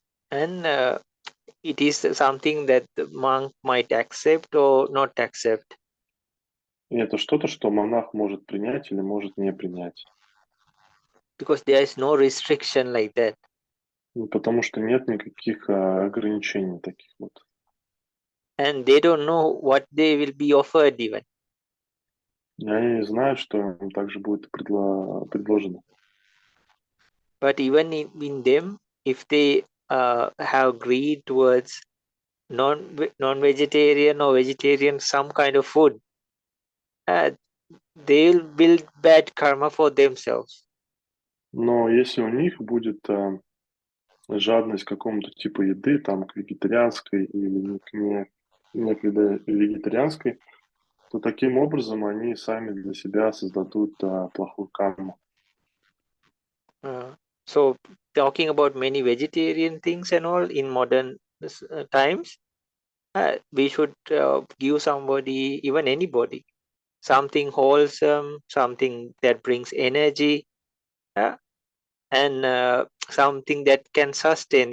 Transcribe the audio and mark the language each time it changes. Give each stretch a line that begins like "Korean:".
English: And it is something that the monk might accept or not accept.
Russian: И это что-то, что монах может принять или может не принять.
English: Because there is no restriction like that.
Russian: Потому что нет никаких ограничений таких вот.
English: And they don't know what they will be offered even.
Russian: И они не знают, что им также будет предложено.
English: But even in them, if they have greed towards non-vegetarian or vegetarian, some kind of food, they'll build bad karma for themselves.
Russian: Но если у них будет жадность к какому-то типу еды, там, к вегетарианской или не к вегетарианской, то таким образом они сами для себя создадут плохую карму.
English: So talking about many vegetarian things and all in modern times, we should give somebody, even anybody, something wholesome, something that brings energy, and something that can sustain.